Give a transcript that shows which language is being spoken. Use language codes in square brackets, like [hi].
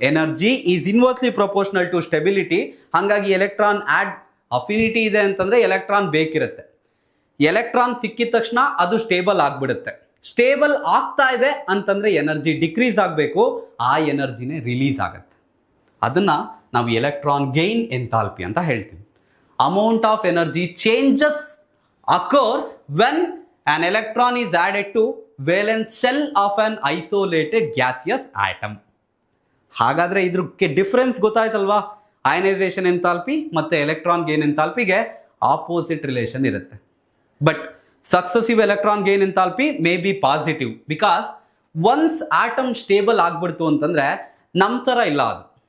[en] Energy is inversely proportional to stability. [kn] ಹಾಗಾಗಿ electron add affinity ಇದೆ ಅಂತಂದ್ರೆ ಎಲೆಕ್ಟ್ರಾನ್ ಬೇಕಿರುತ್ತೆ. ಎಲೆಕ್ಟ್ರಾನ್ ಸಿಕ್ಕಿದ ತಕ್ಷಣ ಅದು ಸ್ಟೇಬಲ್ ಆಗ್ಬಿಡುತ್ತೆ. ಸ್ಟೇಬಲ್ ಆಗ್ತಾ ಇದೆ ಅಂತಂದ್ರೆ ಎನರ್ಜಿ ಡಿಕ್ರೀಸ್ ಆಗಬೇಕು, ಆ ಎನರ್ಜಿನೇ ರಿಲೀಸ್ ಆಗುತ್ತೆ. ಅದನ್ನ ನಾವು ಎಲೆಕ್ಟ್ರಾನ್ ಗೈನ್ ಎಂಥಾಲ್ಪಿ ಅಂತ ಹೇಳ್ತೀವಿ. [en] Amount of energy changes occurs when an electron is added to valence shell of an isolated gaseous atom. [kn] ಹಾಗಾದ್ರೆ ಇದಕ್ಕೆ ಡಿಫರೆನ್ಸ್ ಗೊತ್ತಾಯ್ತಲ್ವಾ? ಅಯನೈಸೇಷನ್ ಎಂಥಾಲ್ಪಿ ಮತ್ತೆ ಎಲೆಕ್ಟ್ರಾನ್ ಗೈನ್ ಎಂಥಾಲ್ಪಿಗೆ ಆಪೋಸಿಟ್ ರಿಲೇಷನ್ ಇರುತ್ತೆ. [en] but successive electron gain enthalpy may be positive because once atom stable [kn] ಆಗ್ಬಿಡ್ತು ಅಂತಂದ್ರೆ ನಮ್ಮ ಥರ ಇಲ್ಲ ಅದು.